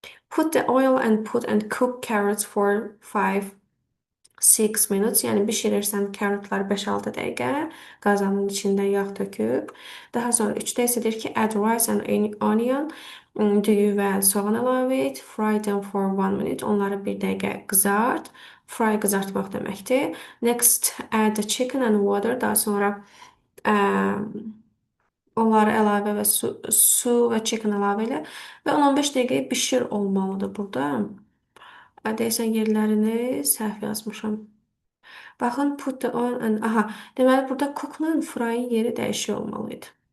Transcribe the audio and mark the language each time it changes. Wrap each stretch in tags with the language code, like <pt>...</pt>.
<en>Put the oil and put and cook carrots for 5-6 minutes.</en> <az>Yəni bişirirsən carrotları 5-6 dəqiqə qazanın içində yağ töküb. Daha sonra 3-də isə deyir ki,</az> <en>add rice and onion.</en> <az>Düyü və soğan əlavə et.</az> <en>Fry them for 1 minute.</en> <az>Onları 1 dəqiqə qızart. Fry qızartmaq deməkdir.</az> <en>Next, add the chicken and water.</en> <az>Daha sonra ə, onları əlavə və su və chicken əlavə elə və 10-15 dəqiqə bişir olmalıdır burada. Deyəsən yerlərini səhv yazmışam. Baxın,</az> <en>put the oil and...</en> <az>Aha, deməli burada cookla fry'ın yeri dəyişik olmalıydı.</az>